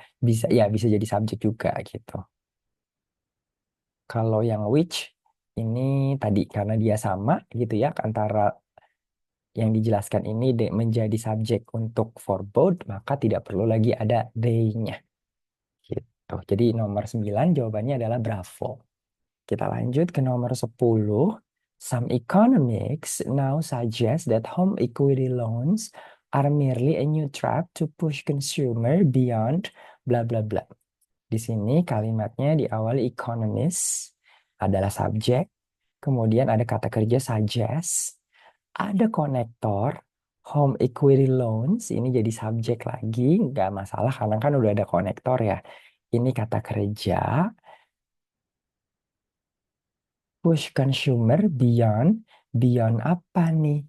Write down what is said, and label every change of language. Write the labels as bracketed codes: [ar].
[id] Bisa ya bisa jadi subjek juga gitu. Kalau yang which ini tadi karena dia sama gitu ya antara yang dijelaskan ini menjadi subjek untuk for both maka tidak perlu lagi ada they-nya gitu. Jadi nomor 9 jawabannya adalah Bravo. Kita lanjut ke nomor 10. [en] Some economics now suggest that home equity loans are merely a new trap to push consumer beyond bla bla bla. [id] Di sini kalimatnya diawali economist adalah subjek, kemudian ada kata kerja suggest, ada konektor, [en] home equity loans, [id] ini jadi subjek lagi, nggak masalah karena kan udah ada konektor ya. Ini kata kerja, [en] push consumer beyond, beyond [id] apa nih?